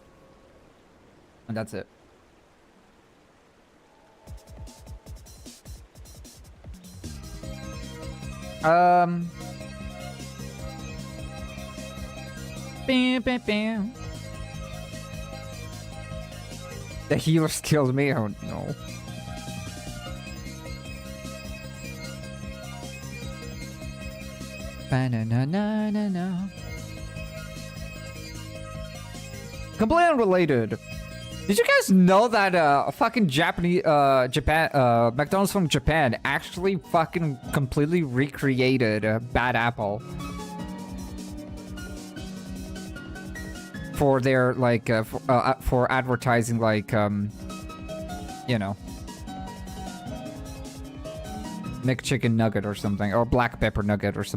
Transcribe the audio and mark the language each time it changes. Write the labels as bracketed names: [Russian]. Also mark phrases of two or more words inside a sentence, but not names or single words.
[English] And that's it. Bam, bam, bam. The healers killed me. Oh no. Ba-na-na-na-na-na. Completely unrelated. Did you guys know that fucking McDonald's from Japan actually fucking completely recreated Bad Apple for their like for advertising, like you know, McChicken nugget or something, or black pepper nugget or something.